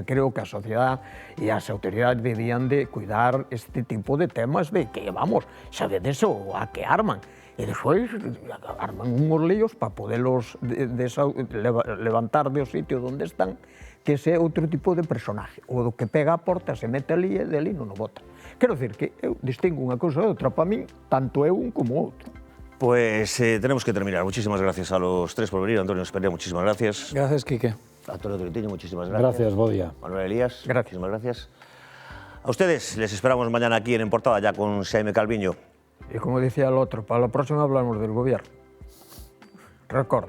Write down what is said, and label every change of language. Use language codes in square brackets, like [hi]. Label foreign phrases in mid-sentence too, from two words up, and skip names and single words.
[gl] Creo que a sociedade e as autoridades debían de cuidar este tipo de temas de que, vamos, sabedes o a que arman. E despois arman unhos líos para podelos levantar do sitio onde están, que ese é outro tipo de personaje. O do que pega a porta, se mete ali e de ali non o bota. Quero dicir que eu distingo unha cousa de outra. Para min, tanto é un como outro. [es] Pues tenemos que terminar. Muchísimas gracias a los tres por venir. Antonio Esperia, muchísimas gracias. Gracias, Quique. Antonio Troitiño, muchísimas gracias. Gracias, Bodia. Manuel Elías, Gracias. muchísimas gracias. A ustedes les esperamos mañana aquí en Portada, ya con Xaime Calviño. [gl] E como dicía el outro, para a próxima [es] hablamos del gobierno.